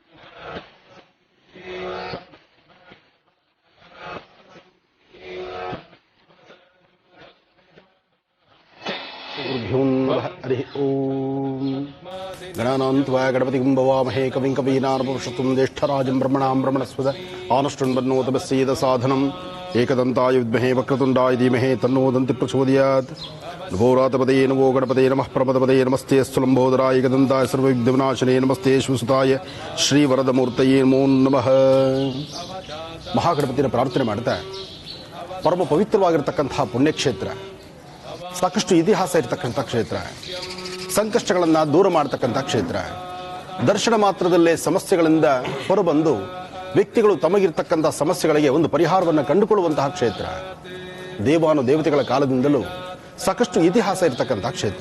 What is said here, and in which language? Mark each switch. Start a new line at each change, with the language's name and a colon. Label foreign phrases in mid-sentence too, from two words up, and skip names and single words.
Sanskrit: ಹರಿ ಓಂ ಗಣಾನಾಂತ್ವಾ ಗಣಪತಿಂ ಭವಾಮಹೇ ಕವಿಂ ಕವೀನಾನುಪುರುಷತ್ವಂ ಜ್ಯೇಷ್ಠರಾಜಂ ಬ್ರಹ್ಮಣಾಂ ಬ್ರಹ್ಮಣಸ್ಪದ ಆನಷ್ಟುನ್ಬನ್ನೋತಮಸ್ಯೇದ ಸಾಧನಂ ಏಕದಂತಾಯ ವಿದ್ಮಹೇ ವಕ್ರತುಂಡಾಯ ಧೀಮಹಿ ತನ್ನೋ ದಂತಿ ಪ್ರಚೋದಯಾತ್ ನಭೋರಾತಪದೇ ನಮೋ ಗಣಪತೆ ನಮಃ ಪ್ರಮದಪದೇ ನಮಸ್ತೆ ಸ್ಥುಲಂಬೋದರಾಯ ಏಕದಂತಾಯ ಸರ್ವವಿಘ್ನವಿನಾಶನೇ ನಮಸ್ತೆ ಶ್ರೀಸುತಾಯ ಶ್ರೀವರದಮೂರ್ತಯೇ ನಮೋ ನಮಃ.
Kannada: ಮಹಾಗಣಪತಿನ ಪ್ರಾರ್ಥನೆ ಮಾಡ್ತಾ ಪರಮ ಪವಿತ್ರವಾಗಿರತಕ್ಕಂತಹ ಪುಣ್ಯಕ್ಷೇತ್ರ, ಸಾಕಷ್ಟು ಇತಿಹಾಸ ಇರತಕ್ಕಂಥ ಕ್ಷೇತ್ರ, ಸಂಕಷ್ಟಗಳನ್ನು ದೂರ ಮಾಡತಕ್ಕಂಥ ಕ್ಷೇತ್ರ, ದರ್ಶನ ಮಾತ್ರದಲ್ಲೇ ಸಮಸ್ಯೆಗಳಿಂದ ಹೊರಬಂದು ವ್ಯಕ್ತಿಗಳು ತಮಗಿರ್ತಕ್ಕಂಥ ಸಮಸ್ಯೆಗಳಿಗೆ ಒಂದು ಪರಿಹಾರವನ್ನು ಕಂಡುಕೊಳ್ಳುವಂತಹ ಕ್ಷೇತ್ರ, ದೇವಾನು ದೇವತೆಗಳ ಕಾಲದಿಂದಲೂ ಸಾಕಷ್ಟು ಇತಿಹಾಸ ಇರತಕ್ಕಂಥ ಕ್ಷೇತ್ರ.